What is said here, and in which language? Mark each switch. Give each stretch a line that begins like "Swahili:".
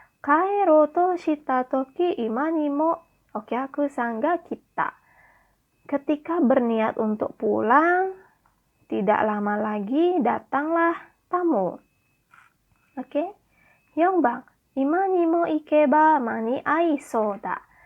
Japanese: 帰ろうとしたとき、今にもお客さんが来た。
Indonesian: Ketika berniat untuk pulang, tidak lama lagi datanglah tamu.
Japanese: Oke. 4番。今にも行けば間に合いそうだ。